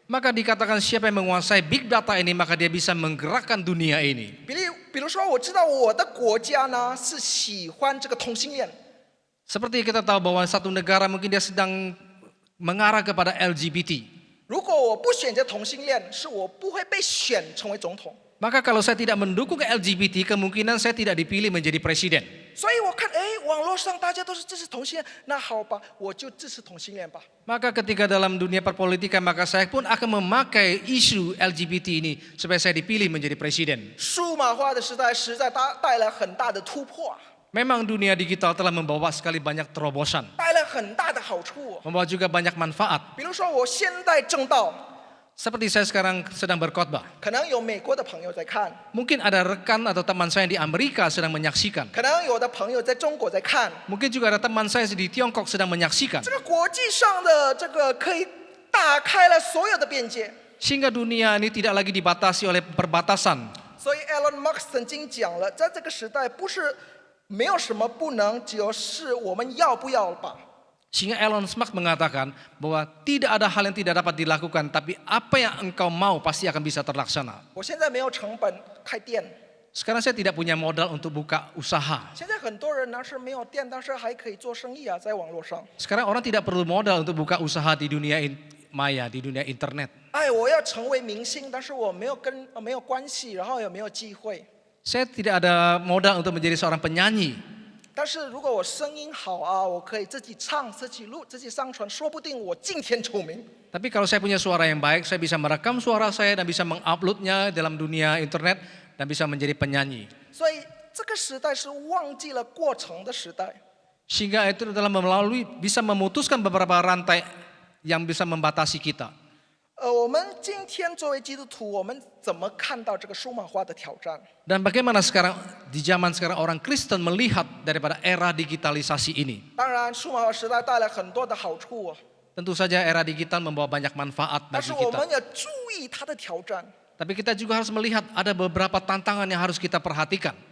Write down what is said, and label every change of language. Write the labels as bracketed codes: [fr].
[id] Maka dikatakan siapa yang menguasai big data ini, maka dia bisa menggerakkan dunia ini. [zh] 比如说，我知道我的国家呢是喜欢这个同性恋， [id] Seperti kita tahu bahwa satu negara mungkin dia sedang mengarah kepada LGBT. [zh] 如果我不选择同性恋，是我不会被选成为总统。 [id] Maka kalau saya tidak mendukung LGBT, kemungkinan saya tidak dipilih menjadi presiden. [zh] 所以我看，哎，网络上大家都是支持同性恋，那好吧，我就支持同性恋吧。 [id] Maka ketika dalam dunia perpolitikan, maka saya pun akan memakai isu LGBT ini supaya saya dipilih menjadi presiden. [zh] 数码化的时代实在带来很大的突破， [id] Memang dunia digital telah membawa sekali banyak terobosan, [zh] 带来很大的好处。 [id] membawa juga banyak manfaat. [zh] 比如说，我现在正道， [id] Seperti saya sekarang sedang berkhotbah. [zh] 可能有美国的朋友在看， [id] Mungkin ada rekan atau teman saya yang di Amerika sedang menyaksikan. [zh] 可能有的朋友在中国在看。 [id] Mungkin juga ada teman saya di Tiongkok sedang menyaksikan. [zh] 这个国际上的这个可以打开了所有的边界。 [id] Sehingga dunia ini tidak lagi dibatasi oleh perbatasan. [zh] 所以 Elon Musk 曾经讲了，在这个时代不是没有什么不能，只有是我们要不要吧。 [id] Sehingga Elon Musk mengatakan bahwa tidak ada hal yang tidak dapat dilakukan, tapi apa yang engkau mau pasti akan bisa terlaksana. [zh] 我现在没有成本开店， [id] Sekarang saya tidak punya modal untuk buka usaha. [zh] 现在很多人呢是没有店，但是还可以做生意啊，在网络上。 [id] Sekarang orang tidak perlu modal untuk buka usaha di dunia maya, di dunia internet. [zh] 哎，我要成为明星，但是我没有关系，然后也没有机会。 [id] Saya tidak ada modal untuk menjadi seorang penyanyi. [zh] 但是如果我声音好啊，我可以自己唱、自己录、自己上传，说不定我惊天出名。 [id] Tapi kalau saya punya suara yang baik, saya bisa merekam suara saya dan bisa menguploadnya dalam dunia internet dan bisa menjadi penyanyi. [zh] 所以这个时代是忘记了过程的时代。 [id] Sehingga itu adalah melalui bisa memutuskan beberapa rantai yang bisa membatasi kita. [zh] 我们今天作为基督徒，我们怎么看到这个数码化的挑战？ [id] Dan bagaimana sekarang di zaman sekarang orang Kristen melihat daripada era digitalisasi ini? [zh] 当然，数码化时代带来很多的好处， [id] Tentu saja era digital membawa banyak manfaat [zh] 但 [id] bagi [zh] 是我 [id] kita. [zh] 们也注意它的挑战。 [id] Tapi kita juga harus melihat ada beberapa tantangan yang harus kita perhatikan.